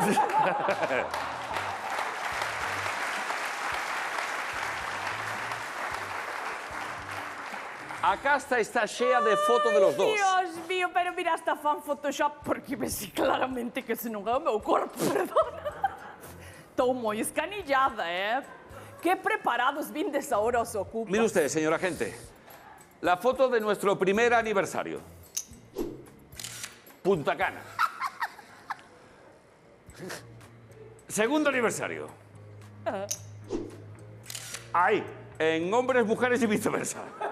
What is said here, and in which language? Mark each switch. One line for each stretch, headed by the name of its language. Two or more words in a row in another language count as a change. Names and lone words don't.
Galician: A casta está chea de fotos
Spanish: de los dos. Dios mío,
Galician: pero mira, hasta fan Photoshop, porque ves claramente que ese non é o meu corpo, perdona. Estou moi escanillada, Qué preparados vindes ahora os ocupas.
Spanish: Mire usted, señor agente, la foto de nuestro primer aniversario. Punta Cana. Segundo aniversario. Ahí, en hombres, mujeres y viceversa.